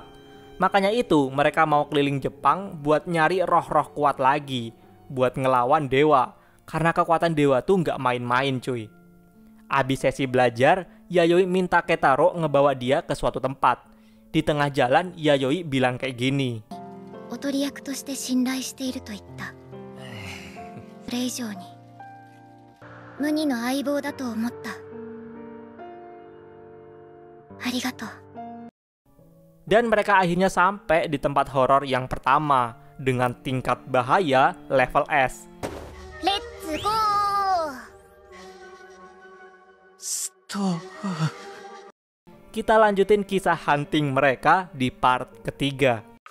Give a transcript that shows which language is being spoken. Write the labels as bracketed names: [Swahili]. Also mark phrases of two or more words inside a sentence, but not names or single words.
[Indonesian] Makanya itu mereka mau keliling Jepang buat nyari roh-roh kuat lagi, buat ngelawan dewa. Karena kekuatan dewa tuh nggak main-main cuy. Abis sesi belajar, Yayoi minta Keitaro ngebawa dia ke suatu tempat. Di tengah jalan, Yayoi bilang kayak gini. [Japanese] おとり役として信頼していると言った。それ以上に無二の相棒だと思った。ありがとう。 [Indonesian] Dan mereka akhirnya sampai di tempat horor yang pertama dengan tingkat bahaya level S. [English] Let's go. [Indonesian] Stop. Kita lanjutin kisah hunting mereka di part ketiga.